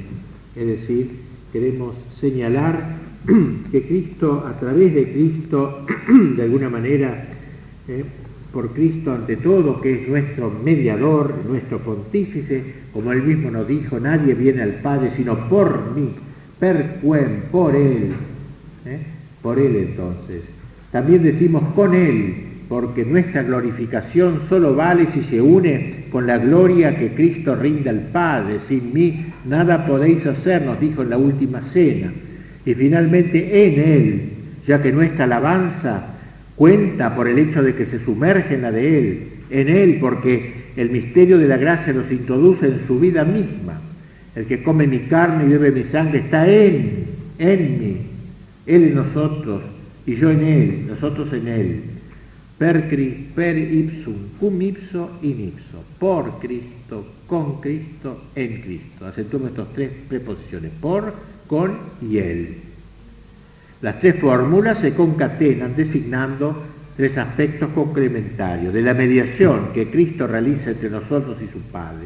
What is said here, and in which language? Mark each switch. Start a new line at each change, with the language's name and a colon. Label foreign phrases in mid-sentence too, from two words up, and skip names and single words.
Spanish: Es decir, queremos señalar que Cristo, a través de Cristo, de alguna manera, por Cristo ante todo, que es nuestro mediador, nuestro pontífice, como Él mismo nos dijo, nadie viene al Padre sino por mí,
Latin: per quem,
Spanish: por Él. Por Él entonces. También decimos con Él, porque nuestra glorificación solo vale si se une con la gloria que Cristo rinde al Padre. Sin mí nada podéis hacer, nos dijo en la última cena. Y finalmente en Él, ya que nuestra alabanza cuenta por el hecho de que se sumerge en la de Él, en Él, porque el misterio de la gracia nos introduce en su vida misma. El que come mi carne y bebe mi sangre está en mí, Él en nosotros y yo en Él, nosotros en Él.
Latin: Per ipsum, cum ipso, in ipso.
Spanish: Por Cristo, con Cristo, en Cristo. Acentuamos estas 3 preposiciones, por, con y Él. Las 3 fórmulas se concatenan designando 3 aspectos complementarios de la mediación que Cristo realiza entre nosotros y su Padre.